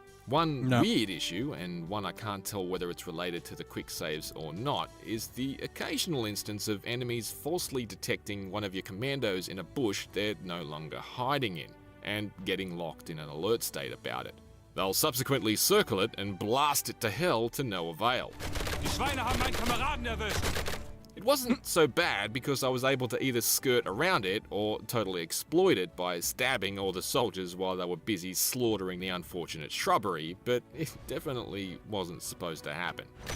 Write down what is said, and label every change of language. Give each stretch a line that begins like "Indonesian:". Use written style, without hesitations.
English: One weird issue, and one I can't tell whether it's related to the quick saves or not, is the occasional instance of enemies falsely detecting one of your commandos in a bush they're no longer hiding in, and getting locked in an alert state about it. They'll subsequently circle it and blast it to hell to no avail.
German: Die Schweine haben meinen Kameraden erwischt.
English: It wasn't so bad because I was able to either skirt around it or totally exploit it by stabbing all the soldiers while they were busy slaughtering the unfortunate shrubbery, but it definitely wasn't supposed to happen.